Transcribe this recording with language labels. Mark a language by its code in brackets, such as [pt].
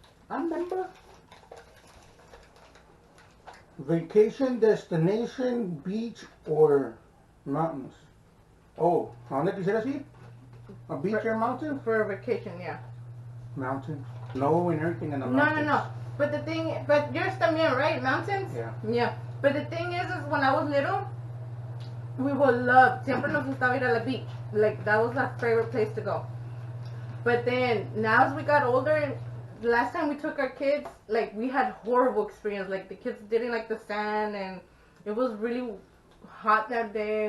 [en] I remember. Vacation destination, beach, or mountains? Oh, [es] ¿a dónde quisieras ir? [en] A beach or a mountain? For a vacation, yeah. Mountain. Snow and everything in the No, mountains. no. But yours también, right? Mountains? Yeah. Yeah. But the thing is when I was little, we would love, [es] siempre nos gustaba ir a la [en] beach. Like, that was our favorite place to go. But then now as we got older, the last time we took our kids, like we had horrible experience. Like the kids didn't like the sand, and it was really hot that day.